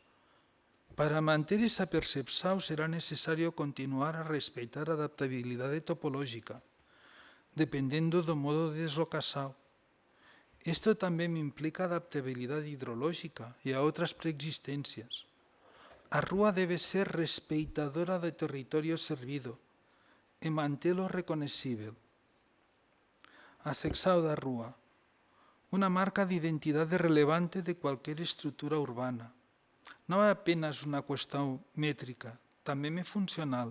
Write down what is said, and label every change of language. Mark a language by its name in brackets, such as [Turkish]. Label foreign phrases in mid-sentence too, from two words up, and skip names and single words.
[Galician] Para manter esa percepción será necesario continuar a respeitar a adaptabilidade topolóxica, dependendo do modo de deslocação. [Portuguese] Isto também implica adaptabilidade hidrológica e a outras preexistências. A rúa debe ser respeitadora do território servido e mantê-lo reconhecível. A secção da rúa, uma marca de identidade relevante de qualquer estrutura urbana. Não é apenas uma questão métrica, também é funcional.